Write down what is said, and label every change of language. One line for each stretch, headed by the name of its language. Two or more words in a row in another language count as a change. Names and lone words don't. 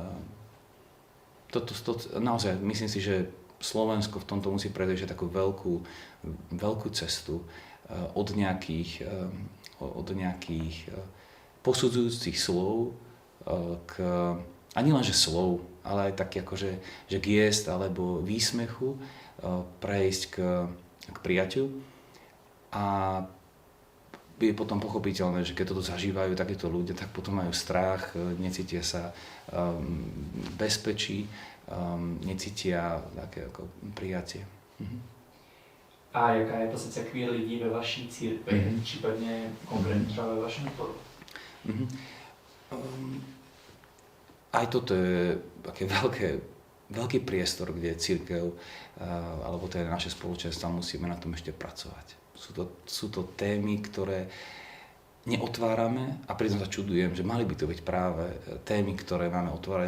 Slovak: Naozaj myslím si, že Slovensko v tomto musí prejsť takú veľkú cestu od nejakých posudzujúcich slov ani len že slov, ale aj taký akože že giest alebo výsmechu prejsť k prijaťu. A je potom pochopiteľné, že keď toto zažívajú takíto ľudia, tak potom majú strach, necítia sa bezpečí, necítia také ako prijatie.
Czech: A jaká je pozice queer lidí ve vaší církvi, případně konkrétně třeba ve vašem sboru?
Slovak: Aj toto je také veľký priestor, kde cirkev alebo teda naše spoločenstva musíme na tom ešte pracovať. Sú to témy, ktoré neotvárame a pritom sa čudujem, že mali by to byť práve témy, ktoré máme otvárať.